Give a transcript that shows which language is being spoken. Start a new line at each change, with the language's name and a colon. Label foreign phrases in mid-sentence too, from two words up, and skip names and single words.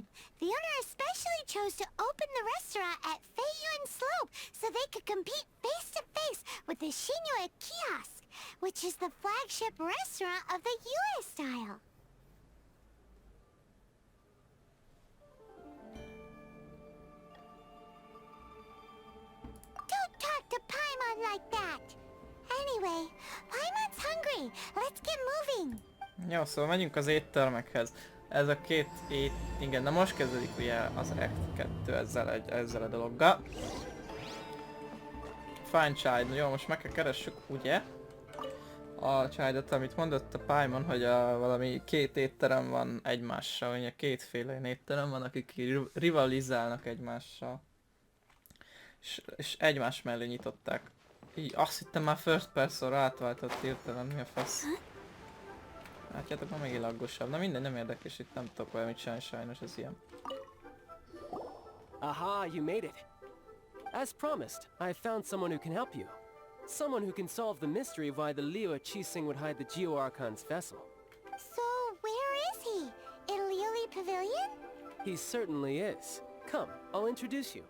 English: The owner especially chose to open the restaurant at Feiyuan Slope so they could compete face-to-face with the Shinyue Kiosk, which is the flagship restaurant of the Yue style. Don't talk to Paimon like that! Anyway, Paimon's hungry. Let's get moving.
Hungarian: Jó, szóval megyünk az éttermekhez. Ez a két igen, na most kezdődik ugye az Act 2 ezzel a dologgal.
English: Fine child,
Hungarian: jó, most meg kell keressük ugye a childot, amit mondott a Paimon, hogy valami két étterem van egymással, ugye kétféle étterem van, akik rivalizálnak egymással. És egymás mellé nyitották. Így, azt hittem már
English: first person-
Hungarian: ra átváltott hirtelen, mi a fasz? Látjátok, már még laggosabb. Na minden, nem érdekes, itt nem tudok valamit csinálni, sajnos ez ilyen.
English: Aha, you made it. As promised, I found someone who can help you. Someone who can solve the mystery of why the Liyue Qixing would hide the Geo-Archon's vessel. So, where is he? In Lioli Pavilion? He certainly is. Come, I'll introduce you.